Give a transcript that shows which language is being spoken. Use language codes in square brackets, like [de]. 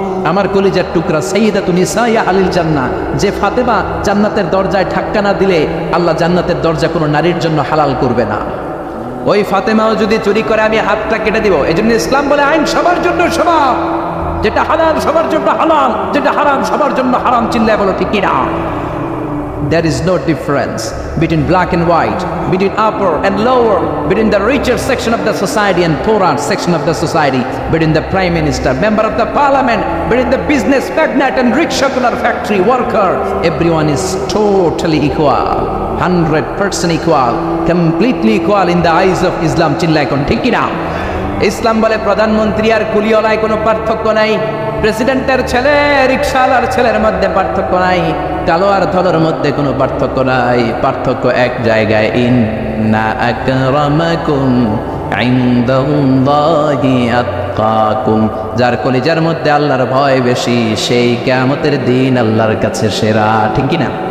[bn] আমার কলিজার টুকরা [ar] সাইয়্যিদাতুন নিসাইয়া আলিল জান্নাহ, [bn] যে ফাতেমা জান্নাতের দরজায় ধাক্কা না দিলে আল্লাহ জান্নাতের দরজা কোনো নারীর জন্য হালাল করবে না। ওই ফাতেমাও যদি চুরি করে, আমি হাতটা কেটে দিব। এজন্য ইসলাম বলে আইন সবার জন্য সমান। যেটা হালাল সবার জন্য হালাল, যেটা হারাম সবার জন্য হারাম। চিল্লায় বলো ঠিক কিনা? [en] There is no difference between black and white, between upper and lower, between the richer section of the society and poorer section of the society, between the prime minister, member of the parliament, between the business magnate and rickshaw factory worker. Everyone is totally equal, 100% equal, completely equal in the eyes of Islam. [bn] চিল্লা এখন ঠিক কি না? ইসলাম বলে প্রধানমন্ত্রী আর কুলিওয়ালায় কোনো পার্থক্য নাই, প্রেসিডেন্টের ছেলে রিকশাওয়ালার ছেলের মধ্যে পার্থক্য নাই, কালো আর ধলোর মধ্যে কোনো পার্থক্য নাই। পার্থক্য এক জায়গায়, [ar] ইন্না আকরামাকুম ইনদাল্লাহি আতকাকুম, [bn] যার কলিজার মধ্যে আল্লাহর ভয় বেশি সেই কিয়ামতের দিন আল্লাহর কাছে সেরা। ঠিক কি না?